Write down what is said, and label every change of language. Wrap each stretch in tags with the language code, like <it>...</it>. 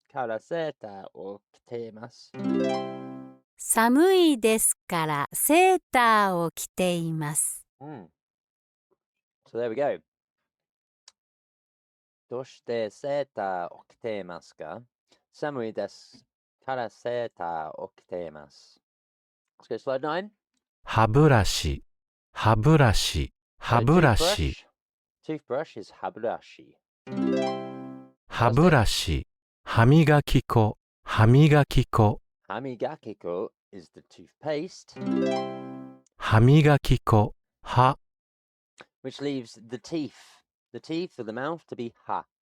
<ja>Kara seeta o kiteimasu. 寒いですからセーターを着ています。</ja> <en>So there we go.</en> <ja>どうしてセーターを着ていますか? Samui desu. Kara seeta o kiteimasu.</ja> <en>Let's go to slide 9.</en> <ja>歯ブラシ、歯ブラシ、歯ブラシ、</ja> <en>Toothbrush is haburashi.</en> <ja>歯ブラシ、歯磨き粉、歯磨き粉、</ja> <en>Hamigakiko is the toothpaste,</en> <ja>歯磨き粉、歯、</ja> <en>which leaves the teeth of the mouth to be ha.</en>